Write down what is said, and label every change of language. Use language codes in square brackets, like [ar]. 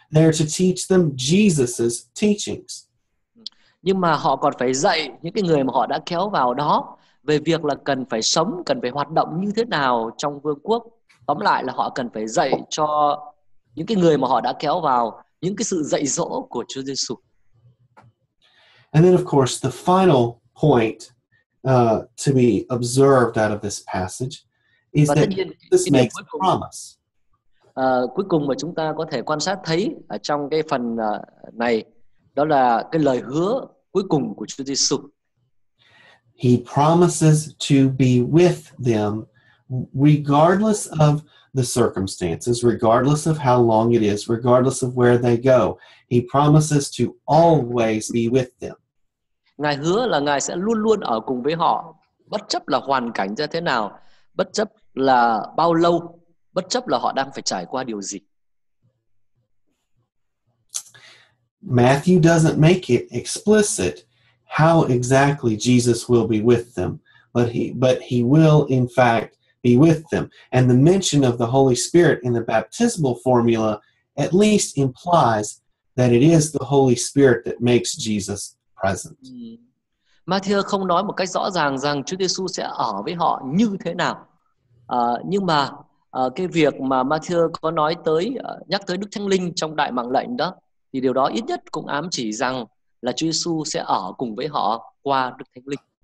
[en] They are to teach them Jesus's teachings. [vi] Nhưng mà họ còn phải dạy những cái người mà họ đã kéo vào đó về việc là cần phải sống, cần phải hoạt động như thế nào trong vương quốc. Tóm lại là họ cần phải dạy cho những cái người mà họ đã kéo vào những cái sự dạy dỗ của Chúa Giêsu. [en] And then of course the final point to be observed out of this passage is that this makes a promise. [vi] Cuối cùng mà chúng ta có thể quan sát thấy ở trong cái phần này, đó là cái lời hứa cuối cùng của Chúa Giêsu. [en] He promises to be with them regardless of the circumstances, regardless of how long it is, regardless of where they go. He promises to always be with them. [vi] Ngài hứa là Ngài sẽ luôn luôn ở cùng với họ, bất chấp là hoàn cảnh ra thế nào, bất chấp là bao lâu, bất chấp là họ đang phải trải qua điều gì. [en] Matthew doesn't make it explicit how exactly Jesus will be with them, but he will in fact be with them. And the mention of the Holy Spirit in the baptismal formula at least implies that it is the Holy Spirit that makes Jesus present. [vi] Matthew không nói một cách rõ ràng rằng Chúa Giêsu sẽ ở với họ như thế nào. Nhưng mà cái việc mà Matthew có nói tới, nhắc tới Đức Thánh Linh trong đại mạng lệnh đó, thì điều đó ít nhất cũng ám chỉ rằng là Chúa Giêsu sẽ ở cùng với họ qua Đức Thánh Linh.